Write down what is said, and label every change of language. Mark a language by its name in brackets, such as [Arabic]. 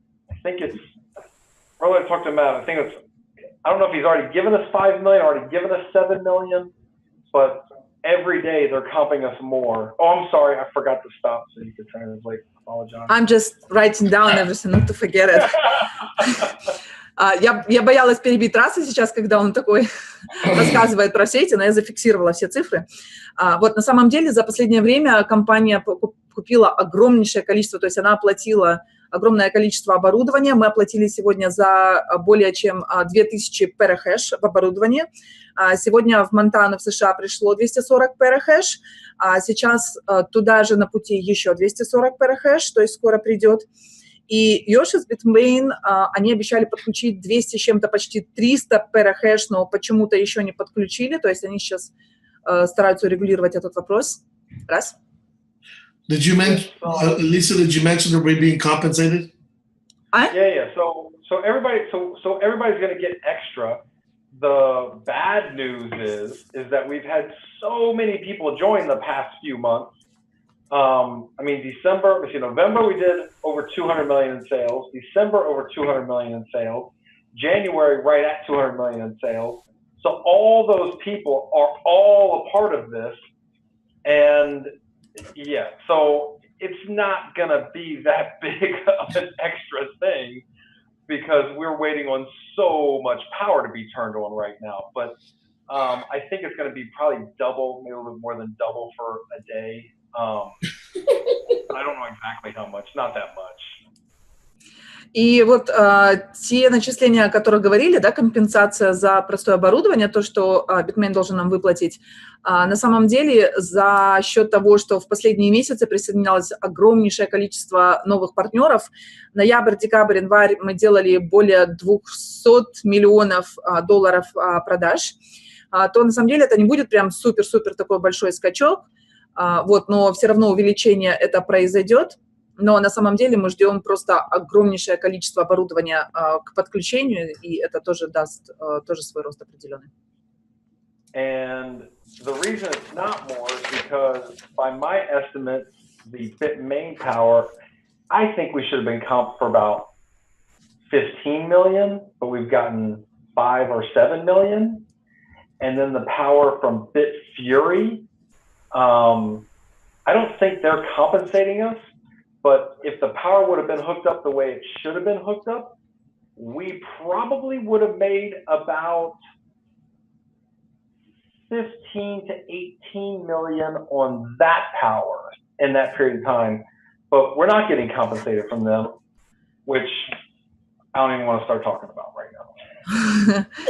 [English] I think it's, earlier I talked to him about, I don't know if he's already given us 5 million, already given us 7 million, but every day they're comping us more. Oh, I'm sorry, I forgot to stop so you could translate. Apologize. I'm just writing down everything, not to forget it. [Russian] Я боялась перебить Раса сейчас, когда он такой рассказывает про все эти, но я зафиксировала все цифры. Вот на самом деле за последнее время компания купила огромнейшее количество, то есть она оплатила огромное количество оборудования. Мы оплатили сегодня за более чем 2000 перахэш в оборудовании. Сегодня в Монтану, в США, пришло 240 перахэш, а сейчас туда же на пути еще 240 перахэш, то есть скоро придет. И Yoshi с Bitmain, они обещали подключить 200 с чем-то, почти 300 перахэш, но почему-то еще не подключили, то есть они сейчас стараются урегулировать этот вопрос. Раз. [English] Did you mention, Lisa? Did you mention that we're being compensated? Yeah. So everybody's going to get extra. The bad news is that we've had so many people join the past few months. I mean, November we did over 200 million in sales. December over 200 million in sales. January right at 200 million in sales. So all those people are all a part of this, and yeah, so it's not gonna be that big of an extra thing because we're waiting on so much power to be turned on right now. But I think it's gonna be probably double, maybe a little bit more than double for a day. I don't know exactly how much, not that much. [Russian] И вот те начисления, о которых говорили, да, компенсация за простое оборудование, то, что Bitmain должен нам выплатить, на самом деле за счет того, что в последние месяцы присоединялось огромнейшее количество новых партнеров, ноябрь, декабрь, январь мы делали более 200 миллионов долларов продаж, то на самом деле это не будет прям супер-супер такой большой скачок, вот, но все равно увеличение это произойдет. но на самом деле мы ждем просто огромнейшее количество оборудования к подключению, и это тоже даст тоже свой рост определенный. [English] And the reason it's not more is because by my estimate, the bit main power, I think we should have been comped for about 15 million, but we've gotten 5 or 7 million. And then the power from Bit Fury, I don't think they're compensating us, but if the power would have been hooked up the way it should have been hooked up, we probably would have made about 15 to 18 million on that power in that period of time, but we're not getting compensated from them, which I don't even want to start talking about right now.